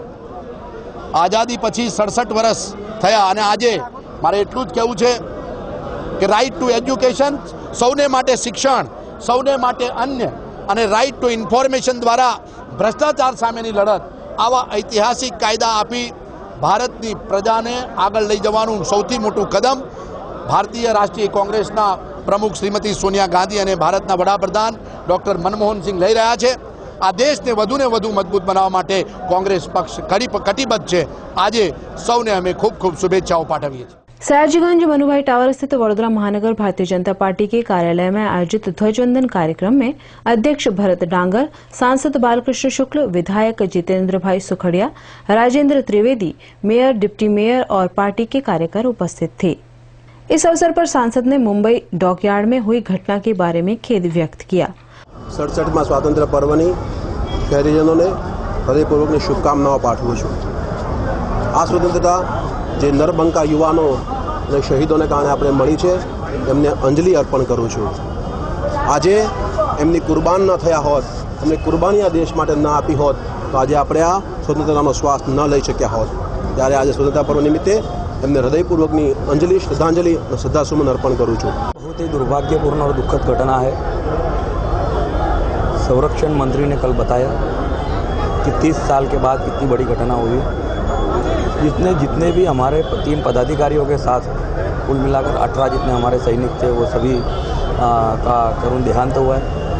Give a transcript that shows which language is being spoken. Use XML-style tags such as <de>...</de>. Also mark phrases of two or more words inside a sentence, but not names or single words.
<gu>આઝાદી પછી 67 વર્ષ થયા અને આજે મારે એટલું જ કહેવું છે કે રાઇટ ટુ એજ્યુકેશન, સૌને માટે શિક્ષણ, સૌને માટે અન્ય અને રાઇટ ટુ ઇન્ફોર્મેશન દ્વારા ભ્રષ્ટાચાર સામેની લડત, આવા ઐતિહાસિક કાયદા આપી ભારતની પ્રજાને આગળ લઈ જવાનું સૌથી મોટું કદમ ભારતીય રાષ્ટ્રીય કોંગ્રેસના પ્રમુખ શ્રીમતી સોનિયા ગાંધી અને ભારતના વડાપ્રધાન ડૉક્ટર મનમોહન સિંહ લઈ રહ્યા છે। આ દેશને વધુને વધુ મજબૂત બનાવવા માટે કોંગ્રેસ પક્ષ કટિબદ્ધ છે। આજે સૌને અમે ખૂબ ખૂબ શુભેચ્છાઓ પાઠવીએ છીએ।</gu> <hi>सयाजीगंज मनुभाई टावर स्थित वडोदरा महानगर भारतीय जनता पार्टी के कार्यालय में आयोजित ध्वजवंदन कार्यक्रम में अध्यक्ष भरत डांगर, सांसद बालकृष्ण शुक्ल, विधायक जितेंद्र भाई सुखड़िया, राजेंद्र त्रिवेदी, मेयर, डिप्टी मेयर और पार्टी के कार्यकर उपस्थित थे। इस अवसर पर सांसद ने मुंबई डॉकयार्ड में हुई घटना के बारे में खेद व्यक्त किया।</hi> <gu>67મા સ્વાતંત્ર્ય પર્વની શહેરીજનો ને હૃદયપૂર્વક શુભકામનાઓ પાઠવું છું। આ સ્વતંત્રતા જે નરબંકા યુવાનો અને શહીદોને કારણે આપણે મળી છે એમને અંજલિ અર્પણ કરું છું। આજે એમની કુરબાન ન થયા હોત, એમની કુરબાની આ દેશ માટે ન આપી હોત તો આજે આપણે આ સ્વતંત્રતાનો શ્વાસ ન લઈ શક્યા હોત। ત્યારે આજે સ્વતંત્રતા પર્વ નિમિત્તે એમને હૃદયપૂર્વકની અંજલિ, શ્રદ્ધાંજલિ અને શ્રદ્ધાસુમન અર્પણ કરું છું।</gu> <hi>बहुत ही दुर्भाग्यपूर्ण और दुखद घटना है। संरक्षण मंत्री ने कल बताया कि 30 साल के बाद इतनी बड़ी घटना हुई। जितने भी हमारे 3 पदाधिकारियों के साथ कुल मिलाकर 18 जितने हमारे सैनिक थे वो सभी का करुण देहांत हुआ है।</hi>